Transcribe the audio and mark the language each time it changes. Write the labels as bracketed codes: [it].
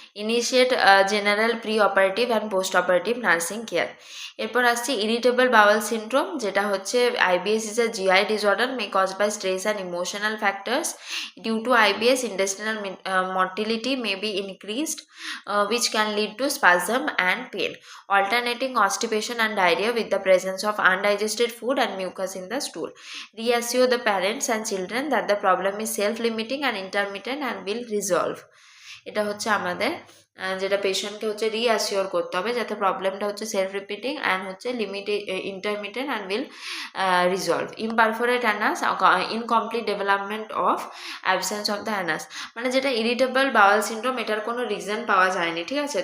[en] Initiate general pre operative and post operative nursing care. [bn] এরপর আসছি [en] Irritable bowel syndrome, যেটা হচ্ছে IBS is a GI disorder may caused by stress and emotional factors. Due to IBS, intestinal motility may be increased, which can lead to spasm and pain. Alternating constipation and diarrhea with the presence of undigested food and mucus in the stool. Reassure the parents and children that the problem is self-limiting and intermittent and will resolve. [bn] এটা হচ্ছে আমাদের যেটা পেশেন্টকে হচ্ছে রিঅ্যাসিওর করতে হবে, যাতে প্রবলেমটা হচ্ছে [en] Self repeating and হচ্ছে intermittent and will resolve. Imperforate anus, incomplete development of absence of the anus, [bn] মানে যেটা ইরিটেবল বাওয়াল সিনড্রোম, এটার কোনো রিজন পাওয়া যায়নি, ঠিক আছে।